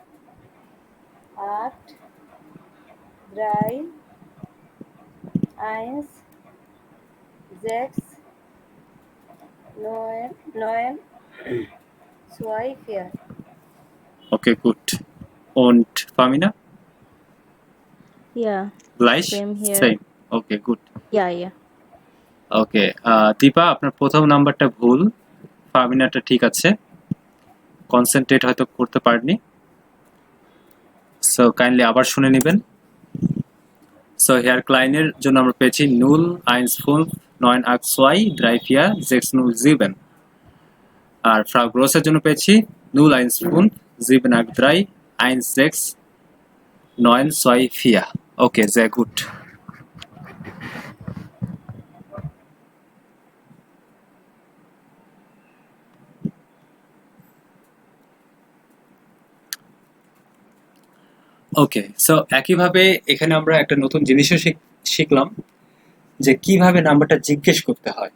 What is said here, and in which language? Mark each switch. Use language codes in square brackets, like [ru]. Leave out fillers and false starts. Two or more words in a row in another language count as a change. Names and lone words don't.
[bn] 8, 3, 1, 6, 9, 9, 2, 4. [en] okay, good. [bn] Und ফামিনা? [de] Ja, গ্লাইশ? [en] same here. [bn] সেম। [en] okay, good. [de] Ja, ja. [bn] ওকে, দীপা আপনার প্রথম নাম্বারটা ভুল, ফামিনাটা ঠিক আছে। কনসেন্ট্রেট হয়তো করতে পারেননি, সো কাইন্ডলি আবার শুনে নেবেন। সো হেয়ার ক্লাইনের জন্য আমরা পেয়েছি 0, 1, 5, 9, 8, 2, 3, 4, 6, 0, 7। আর ফ্রাউ গ্রোসের জন্য পেয়েছি 0, 1, 5, 7, 8, 3, 1, 6, 9, 2, 4। ওকে, [de] sehr gut. [bn] ওকে, সো একইভাবে এখানে আমরা একটা নতুন জিনিসও শিখলাম যে কিভাবে নাম্বারটা জিজ্ঞেস করতে হয়।